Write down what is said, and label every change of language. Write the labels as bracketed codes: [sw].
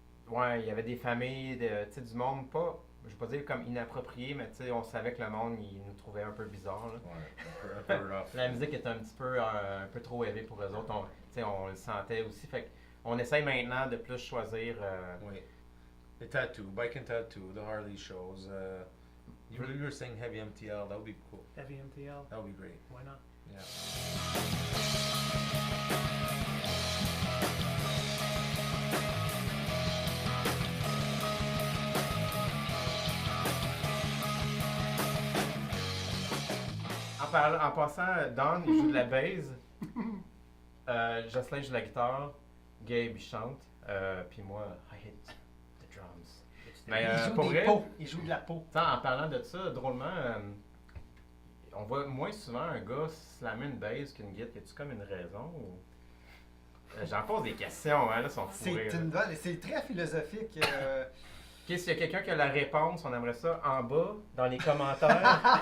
[fr] Ouais, il y avait des familles, du monde, pas, je vais pas dire comme inapproprié, mais on savait que le monde, il nous trouvait un peu bizarre. Là. Ouais, un peu rough. La musique était un petit peu, un peu trop élevée pour eux autres. On le sentait aussi. Fait on essaye maintenant de plus choisir. Oui. [en] Les tattoos, bike and tattoo, the Harley shows. You were saying heavy MTL, that would be cool. Heavy MTL. That would be great. Why not? Yeah. [fr] en passant, Don, il joue de la bass. Jocelyn joue de la guitare. Gabe, il chante. Puis moi, [en] I hate the drums. [fr] Mais Il joue pour des vrai, pots. Il joue de la peau. t'sais, en parlant de ça, drôlement, on voit moins souvent un gars slammer une bass qu'une guitare. Y a-tu comme une raison? Ou... J'en pose des questions, hein, là, sont fourrés. C'est très philosophique. Ok, s'il y a quelqu'un qui a la réponse, on aimerait ça en bas, dans les commentaires.